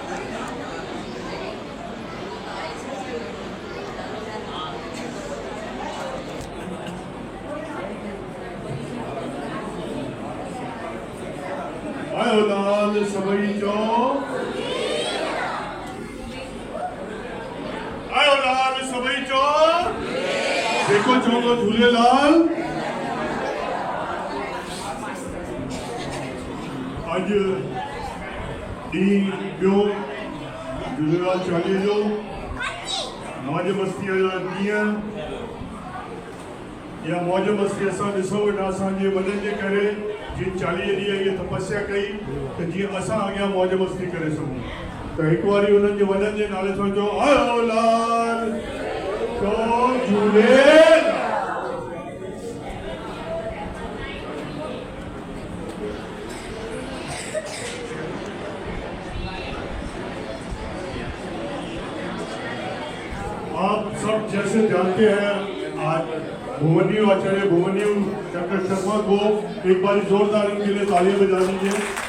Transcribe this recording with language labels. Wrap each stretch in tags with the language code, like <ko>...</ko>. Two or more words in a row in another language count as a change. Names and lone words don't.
<sd>आयो लाल सबई चो आयो लाल सबई चो देखो चौंको झूलेलाल अज डी बियो झूलेलाल चालीहे जो मौज मस्ती जा ॾींहं या मौज मस्ती असां ॾिसो वेठा असांजे वॾनि जे करे जीअं 40 ॾींहं इहा तपस्या कई त जीअं असां अॻियां मौज मस्ती करे सघूं त हिकु वारी उन्हनि जे वॾनि जे नाले सां चओ आयो लाल चओ झूलेलाल</sd> <hi>आप सब जैसे जानते हैं आज भुवनियो आचार्य भुवनियो डॉक्टर शर्मा को एक बार जोरदार इनके लिए तालियां बजा दीजिए।</hi>